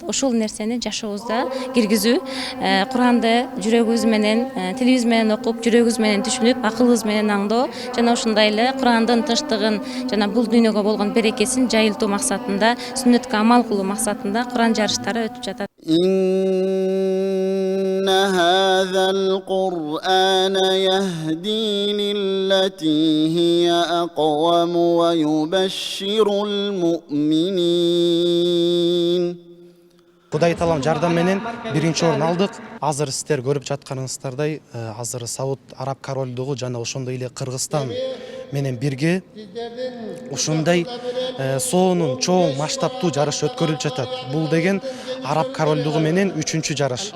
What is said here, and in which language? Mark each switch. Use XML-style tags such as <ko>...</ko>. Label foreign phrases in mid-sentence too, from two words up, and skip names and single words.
<ky>Ошол нерсени жашообузда киргизүү, Куранды жүрөгүбүз менен, тилибиз менен окуп, жүрөгүбүз менен түшүнүп, акылыбыз менен аңдоо жана ошондой эле Курандын тынчтыгын жана бул дүйнөгө болгон берекесин жайылтуу максатында, сүннөткө амал кылуу максатында Куран жарыштары өтүп жатат.</ky> <ar>إن هذا القرآن يهدي للتي هي أقوم ويبشر المؤمنين.</ar> <ky>Кудай Таалам жардам менен биринчи орун алдык. Азыр сиздер көрүп жатканыңыздардай, азыр Сауд Араб королдугу жана ошондой эле Кыргызстан менен бирге ушундай соонун чоң масштабтуу жарыш өткөрүлүп жатат. Бул деген Араб королдугу менен 3-чү жарыш.</ky>